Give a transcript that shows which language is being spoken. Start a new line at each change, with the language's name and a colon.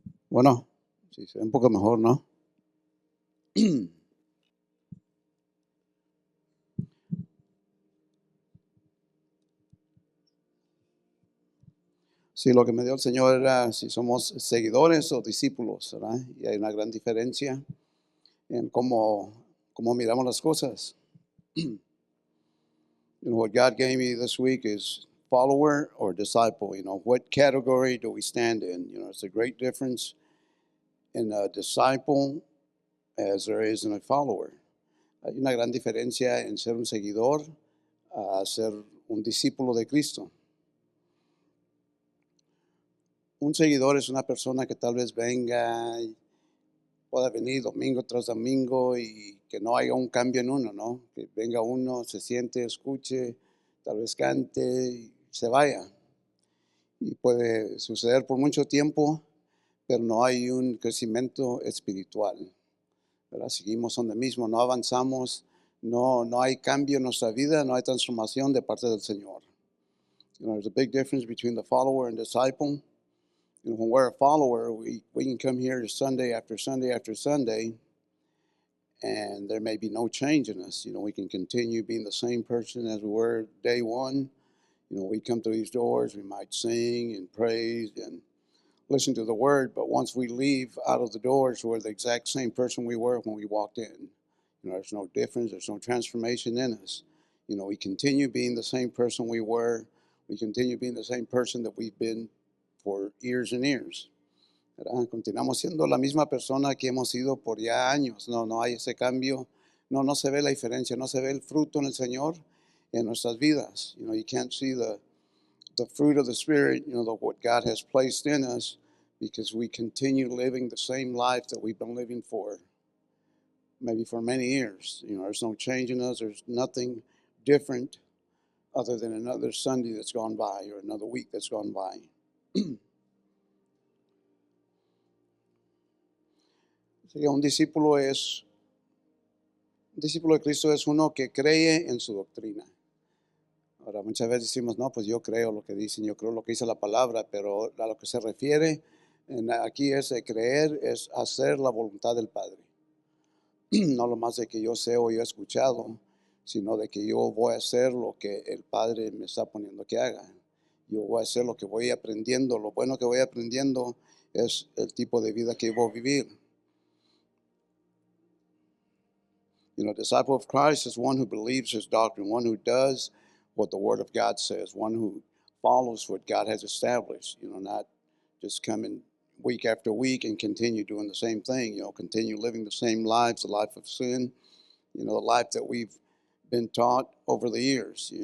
Spanish: Bueno, sí, se ve un poco mejor, ¿no? Sí, lo que me dio el Señor era si somos seguidores o discípulos, ¿verdad? Y hay una gran diferencia en cómo miramos las cosas.
English: What God gave me this week is follower or disciple. What category do we stand in? It's a great difference in a disciple as there is in a follower.
Spanish: Hay una gran diferencia en ser un seguidor a ser un discípulo de Cristo. Un seguidor es una persona que tal vez venga y pueda venir domingo tras domingo y que no haya un cambio en uno, ¿no? Que venga uno, se siente, escuche, tal vez cante y se vaya. Y puede suceder por mucho tiempo, pero no hay un crecimiento espiritual, ¿verdad? Seguimos donde mismo, no avanzamos, no hay cambio en nuestra vida, no hay transformación de parte del Señor.
English: There's a big difference between the follower and disciple. When we're a follower, we can come here Sunday after Sunday after Sunday, and there may be no change in us. We can continue being the same person as we were day one. We come through these doors, we might sing and praise and listen to the word, but once we leave out of the doors, we're the exact same person we were when we walked in. There's no difference, there's no transformation in us. We continue being the same person we were. We continue being the same person that we've been for years and years.
Spanish: ¿Verdad? Continuamos siendo la misma persona que hemos sido por ya años. No hay ese cambio. No se ve la diferencia, no se ve el fruto en el Señor en nuestras vidas.
English: You can't see the fruit of the Spirit, what God has placed in us, because we continue living the same life that we've been living for maybe for many years. There's no change in us. There's nothing different other than another Sunday that's gone by or another week that's gone by.
Spanish: Un discípulo de Cristo es uno que cree en su doctrina. Ahora, muchas veces decimos, no, pues yo creo lo que dicen, yo creo lo que dice la palabra, pero a lo que se refiere aquí es creer, es hacer la voluntad del Padre. No lo más de que yo sé o yo he escuchado, sino de que yo voy a hacer lo que el Padre me está poniendo que haga. Yo voy a hacer lo que voy aprendiendo. Lo bueno que voy aprendiendo es el tipo de vida que voy a vivir.
English: A disciple of Christ is one who believes his doctrine, one who does what the Word of God says, one who follows what God has established, not just coming week after week and continue doing the same thing, continue living the same lives, the life of sin, the life that we've been taught over the years.